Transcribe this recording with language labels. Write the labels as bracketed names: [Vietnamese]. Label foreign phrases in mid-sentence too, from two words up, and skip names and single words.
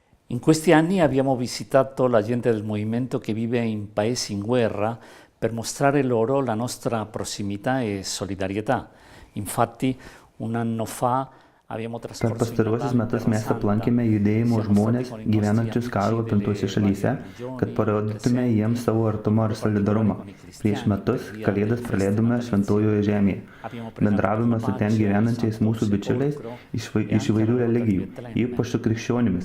[Italian] In questi anni abbiamo visitato la gente del movimento che vive in paesi in guerra per mostrare loro la nostra prossimità e solidarietà. Infatti, un anno fa abbiamo [Lithuanian] Per [Italian] trascorso [Lithuanian] pastaruosius metus mes aplankėme judėjimo žmonės gyvenančius karo apimtuose šalyse, kad parodytume jiems savo artumą ir solidarumą. Prieš metus Kalėdas praleidome Šventojoje žemėje. Bendravome su ten gyvenančiais mūsų bičiuliais iš įvairių religijų, ypač su krikščionimis.